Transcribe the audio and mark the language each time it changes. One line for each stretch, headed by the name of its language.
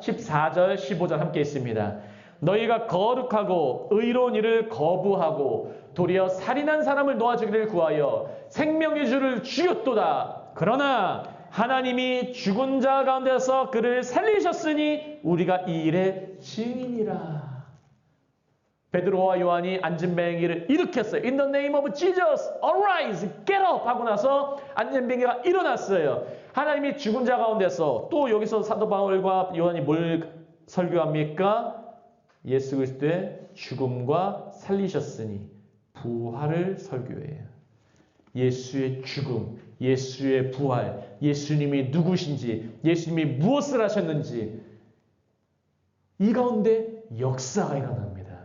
Korean: 14절 15절 함께 있습니다. 너희가 거룩하고 의로운 일을 거부하고 도리어 살인한 사람을 놓아주기를 구하여 생명의 주를 죽였도다. 그러나 하나님이 죽은 자 가운데서 그를 살리셨으니 우리가 이 일의 증인이라. 베드로와 요한이 안진뱅이를 일으켰어요.
English: In the name of Jesus, arise, get up
Korean: 하고 나서 안진뱅이가 일어났어요. 하나님이 죽은 자 가운데서 또 여기서 사도 바울과 요한이 뭘 설교합니까? 예수 그리스도의 죽음과 살리셨으니 부활을 설교해요. 예수의 죽음, 예수의 부활, 예수님이 누구신지, 예수님이 무엇을 하셨는지 이 가운데 역사가 일어납니다.